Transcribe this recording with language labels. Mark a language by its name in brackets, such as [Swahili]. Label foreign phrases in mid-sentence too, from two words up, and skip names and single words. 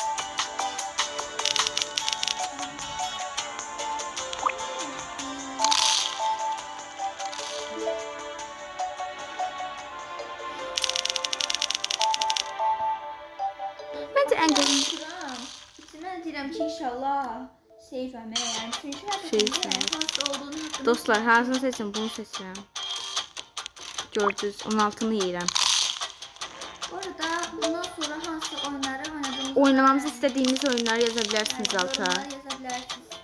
[Turkish] Bence en güzel. [Azerbaijani] İçinden deyirəm ki inşallah seyfəm yəni. Seyfəm. Dostlar hansını seçin? Bunu seçirəm. Gördünüz 16'ını yiyirəm. Bu arada bundan sonra hansı oyunları oynadığımız [Turkish] Oynamamızı istediğiniz oyunları yazabilirsiniz alta. Yazabilirsiniz.